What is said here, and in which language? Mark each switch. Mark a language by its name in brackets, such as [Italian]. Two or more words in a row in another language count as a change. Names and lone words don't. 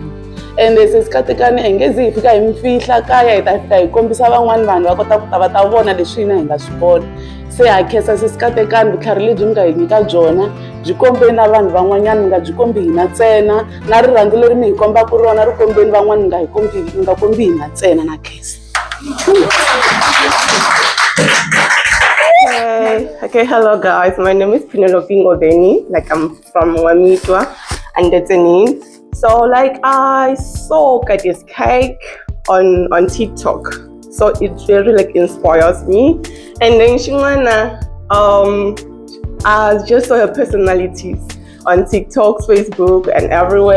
[Tsonga] Ende sesi Katekani hi nge zi hi fika hi mi fihla kaya hi ta fika hi kombisa van'wani vanhu va kota ku ta va ta vona leswi hina hi nga swi vona. Se ha khensa sesi Katekani vutlhari lebyi mi nga hi nyika byona byi kombeni na vanhu van'wanyana mi nga byi kombi hina ntsena na rirhandzu leri mi hi kombaka rona ri kombeni van'wani mi nga kombi hina ntsena na khensa. [English] Okay, hello guys. My name is Penelope Ngobeni. Like I'm from Wamitwa and Katekani. So like I saw Katie's cake on TikTok. So it really like inspires me. And then Shimana, I just saw her personalities on TikTok, Facebook, and everywhere.